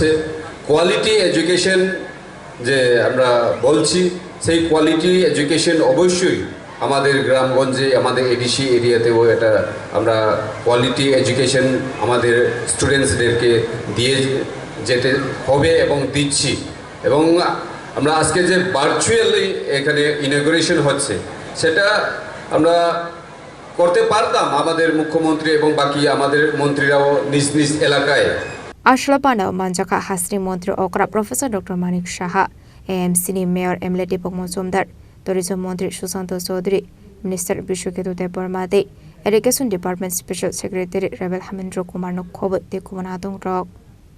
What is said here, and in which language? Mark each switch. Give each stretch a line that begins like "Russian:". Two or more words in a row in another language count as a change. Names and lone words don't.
English: quality education
Bangla: যে আমরা বলছি সেই
English: quality education
Bangla: অবশ্যই আমাদের গ্রামগঞ্জে আমাদের এডিসি এরিয়াতেও এটা আমরা
English: quality education
Bangla: আমাদের স্টুডেন্টসদেরকে দিয়ে যেতে হবে এবং দিচ্ছি। এবং আমরা আজকে যে ভার্চুয়ালি এখানে ইনঅগ্রেশন হচ্ছে সেটা আমরা করতে পারতাম আমাদের মুখ্যমন্ত্রী এবং বাকি আমাদের মন্ত্রীরাও নিজ নিজ এলাকায়।
Kok Borok: Ashla Pandao Manjaka Hasri Montri Okra Professor Dr. Manik Shaha, AMC Mayor Emily Dipok Mozumdar, Tourism Montri Susanto Sodri, Minister Brishoketo de Bormade,
English: Education Department Special Secretary
Kok Borok: Rebel Hamendro Kumar Nokobo de Kumanadong Rock.